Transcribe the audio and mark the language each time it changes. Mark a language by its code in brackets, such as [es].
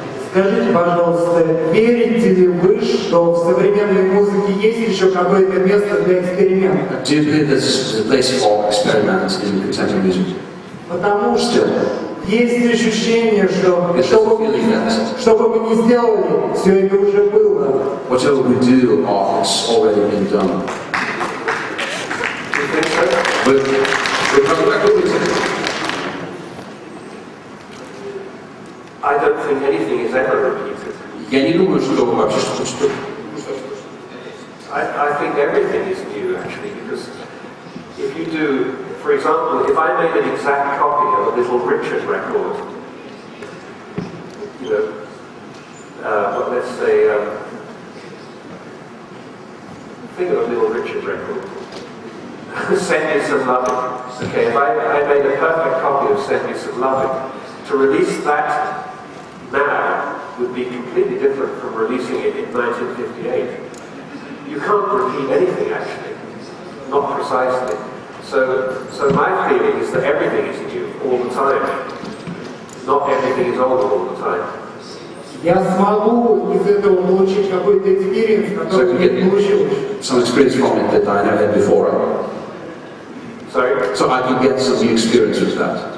[ru] Скажите, пожалуйста, верите ли вы, что в современной музыке есть еще какое-то место для эксперимента? [en] Do you believe there's a place for experiments in contemporary music? [ru] Потому что есть ощущение, что [en] It's [ru] что [en] just a feeling that [ru] что бы мы ни сделали, все это уже было. [en] whatever we do, it's already been done. We're coming back over to I don't think anything is ever repeated. [ru] Я не думаю, что вообще что [en] I think everything is new, actually, because if you do, for example, if I made an exact copy of a Little Richard record, you know, but let's say, think of a Little Richard record. Send Me Some Loving. Okay, if I made a perfect copy of Send Me Some Loving, to release that now would be completely different from releasing it in 1958. You can't repeat anything, actually, not precisely. So my feeling is that everything is new all the time. Not everything is old all the time. [ru] Я смогу из этого получить какой-то экспириенс, который не получил. [en] some experience from it that I never had before. Sorry? So I can get some new experience with that.